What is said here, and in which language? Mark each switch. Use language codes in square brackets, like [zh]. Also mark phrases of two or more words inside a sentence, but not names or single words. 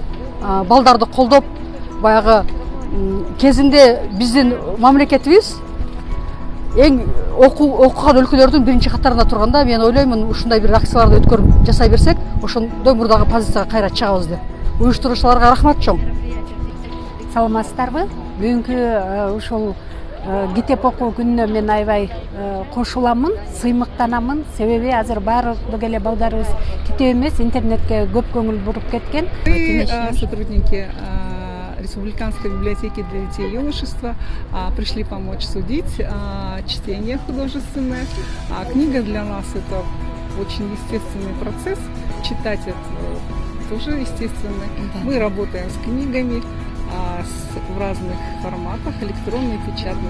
[ky] Балдарды колдоп, баягы кезинде биздин мамлекетибиз эң окуган өлкөлөрдүн биринчи катарында турганда, мен ойлоймун, ушундай бир акцияларды өткөрүп жасай берсек, ошондой мурдагы позицияга кайра чыгабыз деп. Уюштуруучуларга рахмат чоң. Саламатсыздарбы? Бүгүнкү ушул китеп окуу күнүнө мен аябай кошуламын, сыймыктанамын. Себеби азыр баардык эле балдарыбыз китеп эмес, интернетке көп көңүл буруп кеткен. [ru] Мы, сотрудники Республиканской библиотеки для детей и юношества, пришли помочь судить чтение художественное. Книга для нас — это очень естественный процесс. Читать — это тоже естественно. Мы работаем с книгами в разных форматах, электронной и печатной.